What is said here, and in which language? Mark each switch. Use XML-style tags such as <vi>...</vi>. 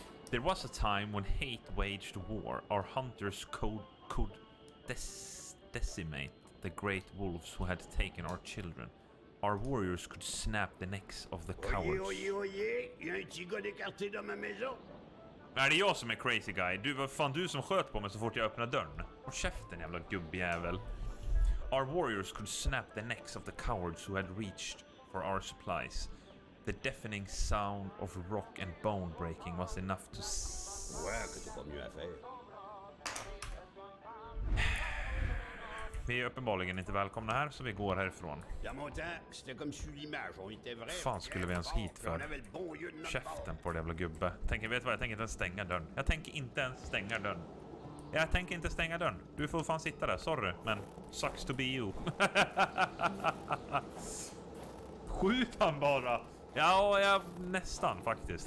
<en>There was a time when hate waged war. Our hunters could decimate the great wolves who had taken our children. Our warriors could snap the necks of the cowards.</en> <fr>Oyez, il y a un petit gars d'écarté dans ma maison.</fr> <sv>Nej, det är jag som är</sv> <en>crazy guy.</en> <sv>Du, vad fan du som sköt på mig så fort jag öppnade dörren. Och käften, jävla gubbjävel.</sv> <en>Our warriors could snap the necks of the cowards who had reached for our supplies. The deafening sound of rock and bone breaking was enough to...</en> <fr>Ouais, que t'as pas mieux à faire.</fr> <sv>Vi är uppenbarligen inte välkomna här, så vi går härifrån.</sv> <fr>Dans mon temps, c'était comme sur l'image, on était vrai.</fr> <sv>Fan skulle vi ens hit för? Käften på det jävla gubbe. Vet du vad, jag tänker inte ens stänga dörren. Jag tänker inte ens stänga dörren. Jag tänker inte stänga dörren. Du får fan sitta där, sorry, men</sv> <en>sucks to be you.</en> <sv>Skjut han bara. Ja, jag nästan faktiskt.</sv>